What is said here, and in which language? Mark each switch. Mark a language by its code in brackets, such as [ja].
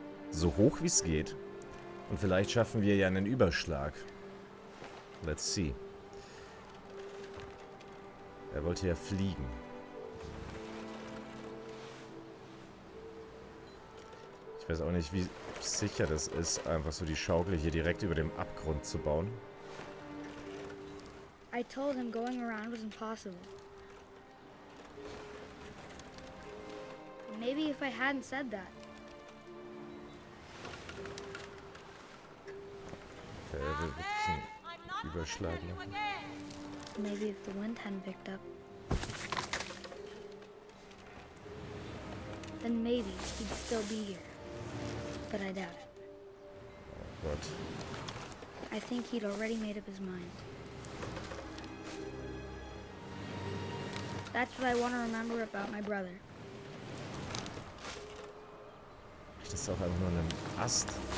[de] So hoch wie es geht. Und vielleicht schaffen wir ja einen Überschlag. [en] Let's see. [de] Er wollte ja fliegen. Ich weiß auch nicht, wie sicher das ist, einfach so die Schaukel hier direkt über dem Abgrund zu bauen. [en] I told him going around was impossible. Maybe if I hadn't said that. [de] Der will wirklich einen Überschlag machen. [en] Maybe if the wind hadn't picked up. Then maybe he'd still be here. But I doubt it. [de] Oh Gott. [en] I think he'd already made up his mind. That's what I want to remember about my brother. [de] Das ist auch einfach nur ein Ast.